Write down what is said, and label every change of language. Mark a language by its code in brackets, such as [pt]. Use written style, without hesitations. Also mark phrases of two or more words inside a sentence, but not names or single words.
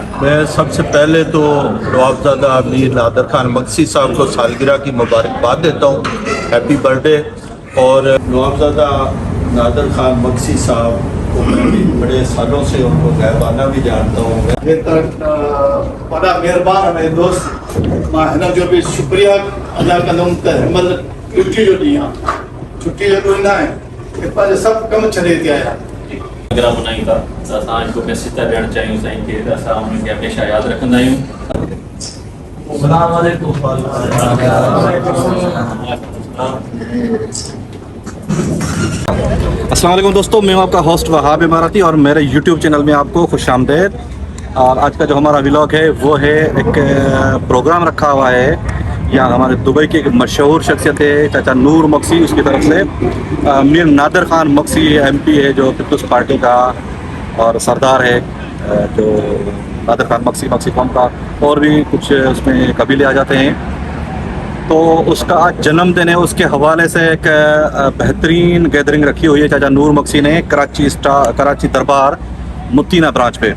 [ur] میں سب سے پہلے تو نوابزادہ امیر نادر خان مکسی صاحب کو سالگرہ کی مبارکباد دیتا ہوں, [en] happy birthday. [ur] اور نوابزادہ نادر خان مکسی صاحب کو میں بھی بڑے سالوں سے ان کو غائبانہ بھی جانتا ہوں. بڑا مہربان ہے میرے دوست, [sd] मां हिन जो भी शुक्रिया अदा कंदुमि त हिनमहिल छुट्टी जो ॾींहुं आहे, छुट्टी जो ॾींहुं न आहे, पंहिंजे सभु कम छॾे थी आया। सालगिरह मल्हायूं था त असां हिकु मैसेज था ॾियणु चाहियूं साईं खे त असां उनखे हमेशह यादि रखंदा आहियूं। [ar] السلام عليكم [ur] دوستوں، میں ہوں آپ کا ہوسٹ وہاب اماراتی اور میرے یوٹیوب چینل میں آپ کو خوش آمدید. اور آج کا جو ہمارا ولاگ ہے وہ ہے ایک پروگرام رکھا ہوا ہے یہاں ہمارے دبئی کی ایک مشہور شخصیت ہے چاچا نور مکسی، اس کی طرف سے میر نادر خان مکسی MP ہے جو پیپلز پارٹی کا اور سردار ہے، جو نادر خان مکسی قوم کا، اور بھی کچھ اس میں قبیلے آ جاتے ہیں. تو اس کا آج جنم دن ہے، اس کے حوالے سے ایک بہترین گیدرنگ رکھی ہوئی ہے چاچا نور مکسی نے کراچی دربار متینہ برانچ پہ.